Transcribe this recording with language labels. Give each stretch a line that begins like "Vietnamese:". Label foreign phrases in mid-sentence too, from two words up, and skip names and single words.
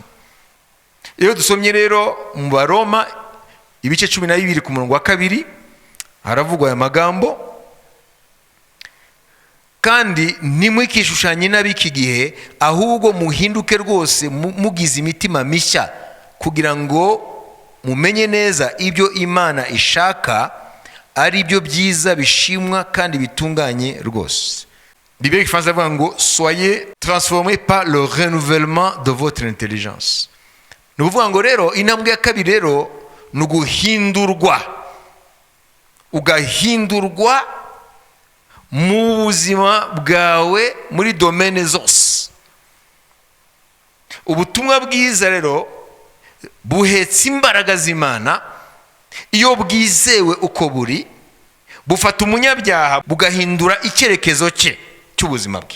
Kinyarwanda: Iyo dusomye rero mu Baroma ibice 12 ku murongo wa 2 haravugwa aya magambo: kandi nimwikishushanye n'abiki gihe, ahubwo muhinduke rwose mugize imitima mishya, kugira ngo mumenye neza ibyo Imana ishaka, ari byo byiza bishimwa kandi bitunganye rwose. Bibiliya ifaransa ivuga ngo
French: soyez transformés par le renouvellement de votre intelligence.
Kinyarwanda: Ni ukuvuga ngo rero intambwe ya kabiri rero ni uguhindurwa, ugahindurwa mu buzima bwawe muri domaine zose. Ubutumwa bwiza rero buhetse imbaraga z'Imana, iyo bwizewe uko buri, bufata umunyabyaha bugahindura icyerekezo cye cy'ubuzima bwe.